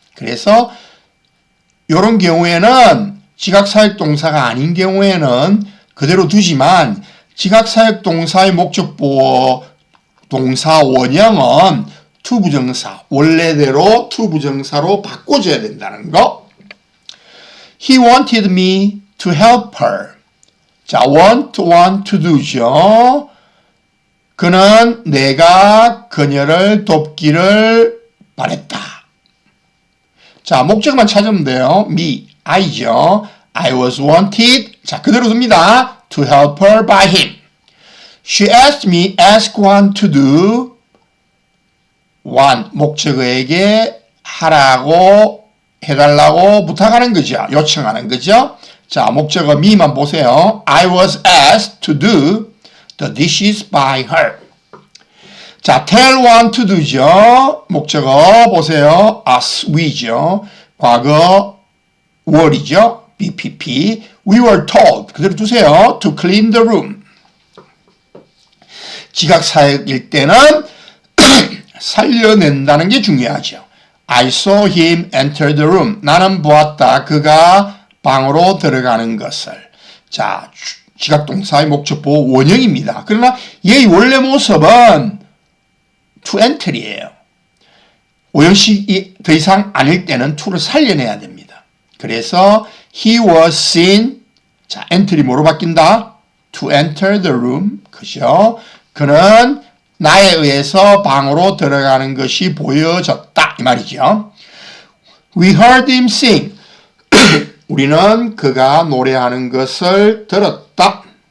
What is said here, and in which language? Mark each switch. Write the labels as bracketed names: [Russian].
[Korean] 그래서 이런 경우에는 지각사역동사가 아닌 경우에는 그대로 두지만 지각사역동사의 목적보호 동사 원형은 투부정사, 원래대로 투부정사로 바꿔줘야 된다는 거. [English] He wanted me to help her. [Korean] 자, [English] want to do [Korean] 죠. 그는 내가 그녀를 돕기를 바랬다. 자, 목적만 찾으면 돼요. me, I죠. [English] I was wanted. [Korean] 자, 그대로 둡니다. [English] To help her by him. She asked me, ask one to do. [Korean] one, 목적어에게 하라고, 해달라고 부탁하는 거죠. 요청하는 거죠. 자, 목적어 me만 보세요. [English] I was asked to do the dishes by her. [Korean] 자, [English] tell one to do [Korean] 죠. 목적어 보세요. us, we죠. 과거 월이죠. BPP. [English] We were told. [Korean] 그대로 두세요. [English] To clean the room. [Korean] 지각사역일 때는 살려낸다는 게 중요하죠. [English] I saw him enter the room. [Korean] 나는 보았다. 그가 방으로 들어가는 것을. 자, 지각동사의 목적보 원형입니다. 그러나 얘의 원래 모습은 to enter이에요. 오형식이 더 이상 아닐 때는 to를 살려내야 됩니다. 그래서 [English] he was seen. [Korean] 자, enter이 뭐로 바뀐다? [English] To enter the room. [Korean] 그죠? 그는 나에 의해서 방으로 들어가는 것이 보여졌다. 이 말이죠. [English] We heard him sing. [Korean] 우리는 그가 노래하는 것을 들었다.